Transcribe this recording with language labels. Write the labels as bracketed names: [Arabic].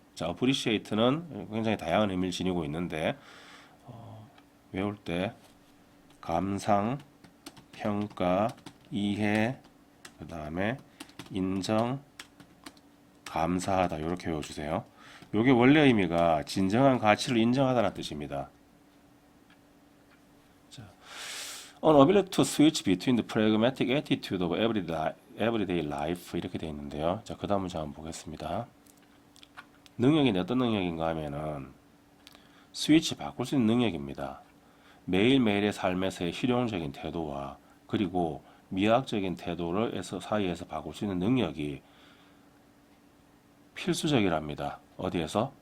[Korean] 자, appreciate는 굉장히 다양한 의미를 지니고 있는데 외울 때 감상, 평가, 이해, 그 다음에 인정, 감사하다, 이렇게 외워주세요. 이게 원래 의미가 진정한 가치를 인정하다는 뜻입니다. [English] An ability to switch between the pragmatic attitude of everyday life, [Korean] 이렇게 되어 있는데요. 자, 그 다음 문제 한번 보겠습니다. 능력이 어떤 능력인가 하면은 스위치 바꿀 수 있는 능력입니다. 매일매일의 삶에서의 실용적인 태도와 그리고 미학적인 태도를 사이에서 바꿀 수 있는 능력이 필수적이랍니다. 어디에서?